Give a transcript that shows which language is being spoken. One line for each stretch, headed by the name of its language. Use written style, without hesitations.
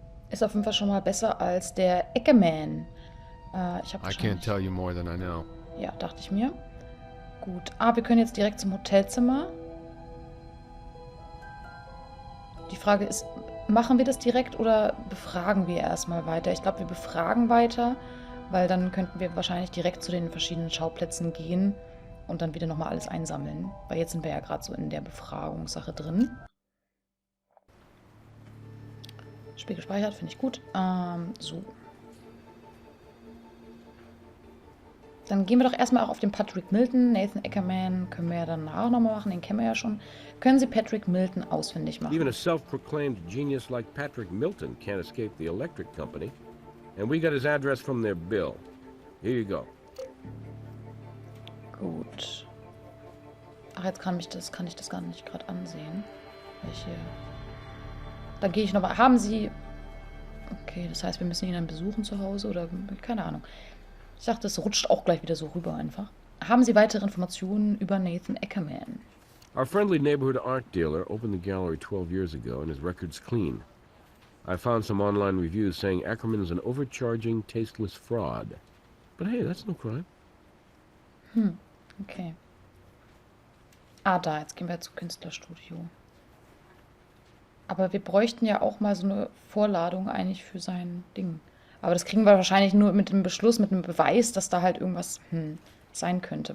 German: Ist auf jeden Fall schon mal besser als der Eckermann.
English: I can't tell you more than I know.
German: Ja, dachte ich mir. Gut. Wir können jetzt direkt zum Hotelzimmer. Die Frage ist, machen wir das direkt oder befragen wir erstmal weiter? Ich glaube, wir befragen weiter, weil dann könnten wir wahrscheinlich direkt zu den verschiedenen Schauplätzen gehen und dann wieder nochmal alles einsammeln. Weil jetzt sind wir ja gerade so in der Befragungssache drin. Spiel gespeichert, finde ich gut. So. Dann gehen wir doch erstmal auch auf den Patrick Milton. Nathan Eckermann können wir ja danach nochmal machen, den kennen wir ja schon. Können Sie Patrick Milton ausfindig machen?
English: Even a self-proclaimed genius like Patrick Milton can't escape the electric company. And we got his address from their bill. Here you go.
German: Gut. Ach, jetzt kann ich das gar nicht gerade ansehen. Dann gehe ich nochmal. Haben Sie... Okay, das heißt, wir müssen ihn dann besuchen zu Hause oder... Keine Ahnung. Ich dachte, es rutscht auch gleich wieder so rüber einfach. Haben Sie weitere Informationen über Nathan Eckermann?
English: Our friendly neighborhood art dealer opened the gallery 12 years ago and his record's clean. I found some online reviews saying Ackerman is an overcharging, tasteless fraud. But hey, that's no crime. Okay.
German: Da, jetzt gehen wir zum Künstlerstudio. Aber wir bräuchten ja auch mal so eine Vorladung eigentlich für sein Ding. Aber das kriegen wir wahrscheinlich nur mit dem Beschluss, mit dem Beweis, dass da halt irgendwas sein könnte.